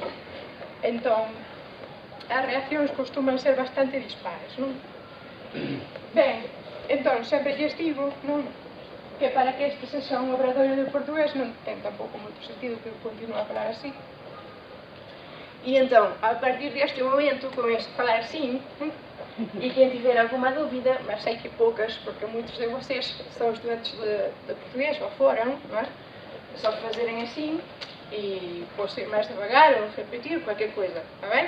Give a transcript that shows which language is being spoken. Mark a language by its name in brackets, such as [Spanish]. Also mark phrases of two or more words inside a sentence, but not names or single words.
[Galician] Entón, as reaccións costuman ser bastante dispares, non? Ben, entón, sempre lles digo, non? Que para que este sexa un obradoiro de portugués non ten tampouco moito sentido que eu continue a falar así. [Portuguese] E então, a partir deste momento, começo a falar assim, e quem tiver alguma dúvida, mas sei que poucas, porque muitos de vocês são estudantes de português, ou foram, não é? É só fazerem assim, e posso ir mais devagar, ou repetir, qualquer coisa, está bem?